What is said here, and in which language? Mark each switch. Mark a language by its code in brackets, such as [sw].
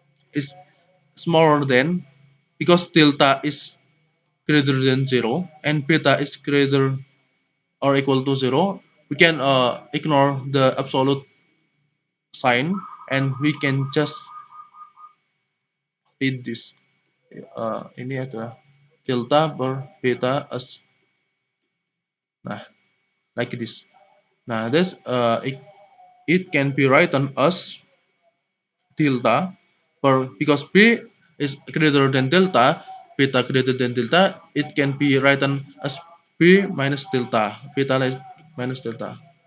[en] is smaller than, because delta is greater than 0 and beta is greater or equal to 0, we can ignore the absolute sign and we can just read this. [id] Ini adalah delta per beta as, nah [en] like this. Nah, this it can be written as delta per, because b is greater than delta, beta greater than delta, it can be written as b minus delta, beta minus delta.